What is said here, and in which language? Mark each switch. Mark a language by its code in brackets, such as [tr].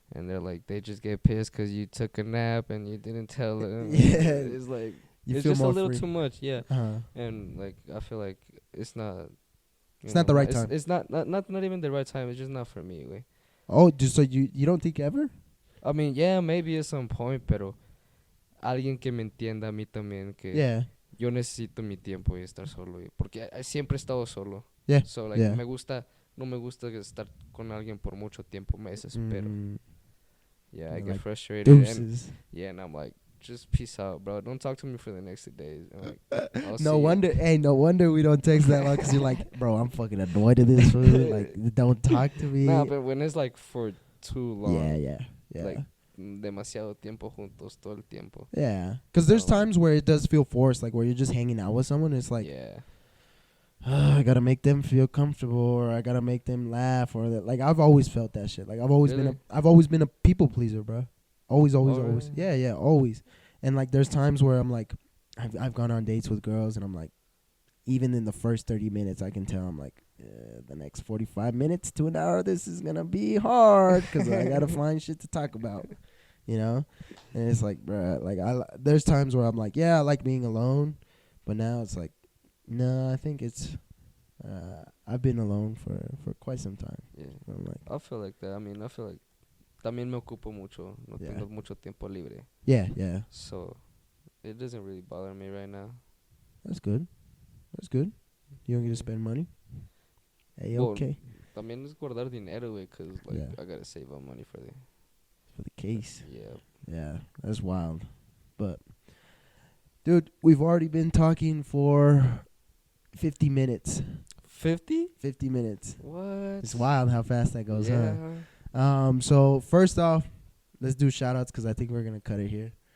[en] And they're like, they just get pissed because you took a nap and you didn't tell them. It's like, it's just a little too much, yeah. Uh-huh. And like, I feel like it's not. It's not the right time. It's not even the right time. It's just not for me, güey. Oh, so you don't think ever? I mean, yeah, maybe at some point, [es] pero alguien que me entienda a mí también que yo necesito mi tiempo y estar solo, porque siempre he estado solo. [en] Yeah. So like [es] no me gusta estar con alguien por mucho tiempo, me desespero. [en] Yeah, I get frustrated. Deuces. And I'm like, just peace out, bro. Don't talk to me for the next 2 days. I'm like, no wonder we don't text that long, because you're like, bro, I'm fucking annoyed at this food. Like, don't talk to me. Nah, but when it's like for too long. Yeah. Like, [es] demasiado tiempo juntos todo el tiempo. [en] Yeah. Because there's times where it does feel forced, like where you're just hanging out with someone. It's like, I gotta make them feel comfortable, or I gotta make them laugh, or that. Like, I've always felt that shit. Like, I've always been a people pleaser, bro. Always. Yeah, always. And like, there's times where I'm like, I've gone on dates with girls, and I'm like, even in the first 30 minutes, I can tell I'm like, the next 45 minutes to an hour, this is gonna be hard, because I gotta find shit to talk about, And it's like, bro, like there's times where I'm like, yeah, I like being alone, but now it's like, no, I think it's I've been alone for quite some time. Yeah. I'm like, I feel like that. I mean, I feel like [es] también me ocupo mucho. No tengo mucho tiempo libre. [en] Yeah. So it doesn't really bother me right now. That's good. You don't get to spend money. Hey, okay. [es] También es guardar dinero, güey, [en] because like I gotta save up money for the case. Yeah. Yeah, that's wild. But dude, we've already been talking for 50 minutes. 50? 50 minutes. What? It's wild how fast that goes, huh? So first off, let's do shout-outs, because I think we're going to cut it here.